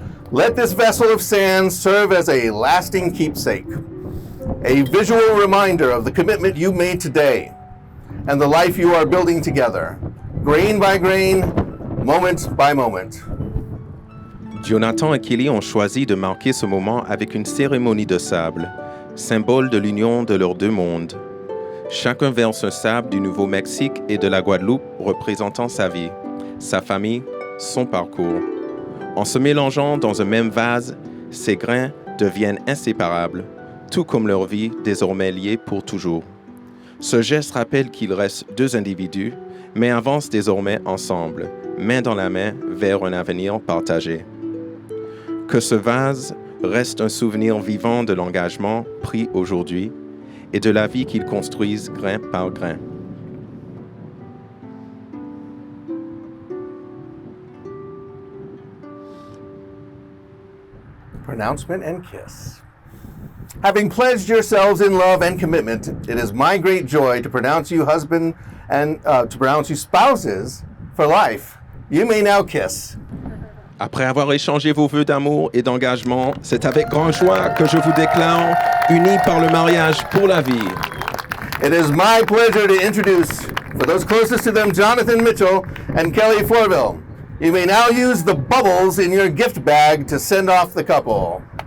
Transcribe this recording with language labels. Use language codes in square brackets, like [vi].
[en] Let this vessel of sand serve as a lasting keepsake, a visual reminder of the commitment you made today and the life you are building together, grain by grain, moment by moment. [fr] Jonathan et Kelly ont choisi de marquer ce moment avec une cérémonie de sable, symbole de l'union de leurs deux mondes. Chacun verse un sable du Nouveau-Mexique et de la Guadeloupe représentant sa vie, sa famille, son parcours. En se mélangeant dans un même vase, ces grains deviennent inséparables, tout comme leur vie désormais liée pour toujours. Ce geste rappelle qu'ils restent deux individus, mais avancent désormais ensemble, main dans la main vers un avenir partagé. Que ce vase reste un souvenir vivant de l'engagement pris aujourd'hui et de la vie qu'ils construisent grain par grain. [en] Pronouncement and kiss. Having pledged yourselves in love and commitment, it is my great joy to pronounce you husband and to pronounce you spouses for life. You may now kiss. [fr] Après avoir échangé vos vœux d'amour et d'engagement, c'est avec grande joie que je vous déclare unis par le mariage pour la vie. [en] It is my pleasure to introduce, for those closest to them, Jonathan Mitchell and Kelly Florville. You may now use the bubbles in your gift bag to send off the couple.